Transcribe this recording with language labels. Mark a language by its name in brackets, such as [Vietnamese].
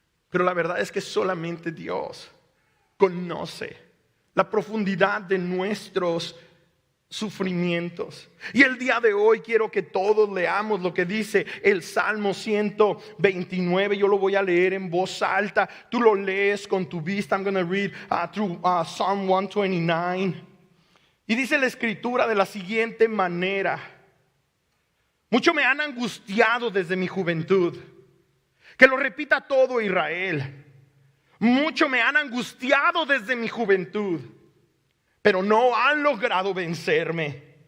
[Spanish] Pero la verdad es que solamente Dios conoce la profundidad de nuestros sufrimientos. Y el día de hoy quiero que todos leamos lo que dice el Salmo 129. Yo lo voy a leer en voz alta. Tú lo lees con tu vista. [English] I'm going to read through Psalm 129. [Spanish] Y dice la escritura de la siguiente manera: mucho me han angustiado desde mi juventud. Que lo repita todo Israel. Mucho me han angustiado desde mi juventud, pero no han logrado vencerme.